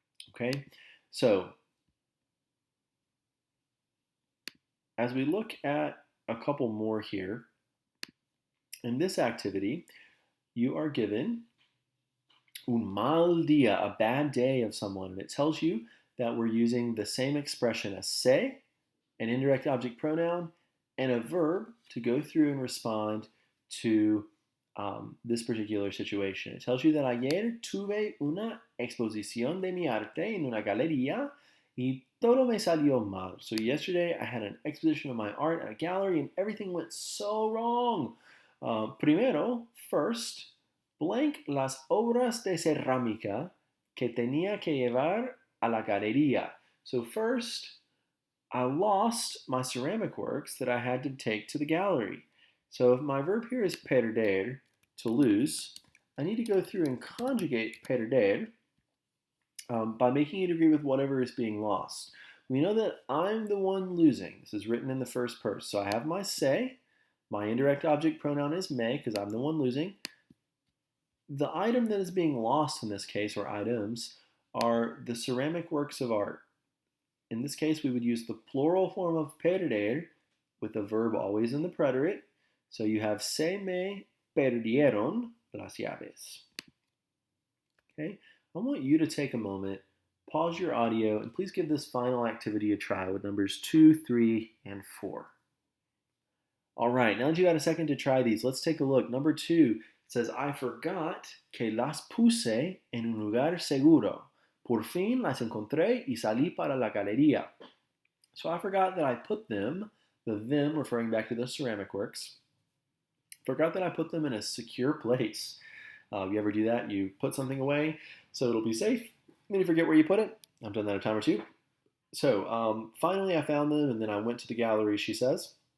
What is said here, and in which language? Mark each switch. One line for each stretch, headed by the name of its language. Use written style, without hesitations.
English: Okay, so as we look at a couple more here, in this activity, you are given un mal día, a bad day of someone, and it tells you that we're using the same expression as se, an indirect object pronoun, and a verb to go through and respond to
Spanish: this particular situation. It tells you that ayer tuve una exposición de mi arte en una galería y todo me salió mal.
English: So yesterday I had an exposition of my art at a gallery and everything went so wrong.
Spanish: Primero, first, blank las obras de cerámica que tenía que llevar a la galería.
English: So first, I lost my ceramic works that I had to take to the gallery. So if my verb here is perder, to lose, I need to go through and conjugate perder by making it agree with whatever is being lost. We know that I'm the one losing. This is written in the first person. So I have my se. My indirect object pronoun is me because I'm the one losing. The item that is being lost in this case, or items, are the ceramic works of art. In this case, we would use the plural form of perder with the verb always in the preterite.
Spanish: So you have se me perdieron las llaves.
English: Okay, I want you to take a moment, pause your audio, and please give this final activity a try with numbers 2, 3, and 4. All right, now that you got a second to try these, let's take a look.
Spanish: Number 2 says, I forgot que las puse en un lugar seguro. Por fin las encontré y salí para la galería.
English: So I forgot that I put them, the them referring back to the ceramic works, forgot that I put them in a secure place. You ever do that? You put something away so it'll be safe, then you forget where you put it. I've done that a time or two. So finally I found them and then I went to the gallery, she says.